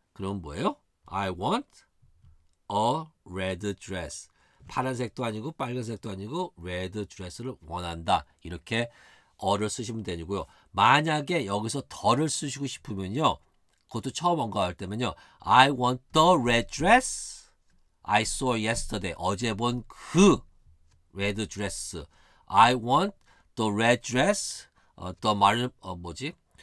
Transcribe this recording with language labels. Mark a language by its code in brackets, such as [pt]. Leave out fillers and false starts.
[ko] 그럼 뭐예요? [en] I want a red dress. [ko] 파란색도 아니고 빨간색도 아니고 red dress를 원한다. 이렇게 어를 쓰시면 되고요. 만약에 여기서 더를 쓰시고 싶으면요. 그것도 처음 언급할 때면요. [en] I want the red dress I saw yesterday. [ko] 어제 본 그 red dress. [en] I want the red dress the 뭐지?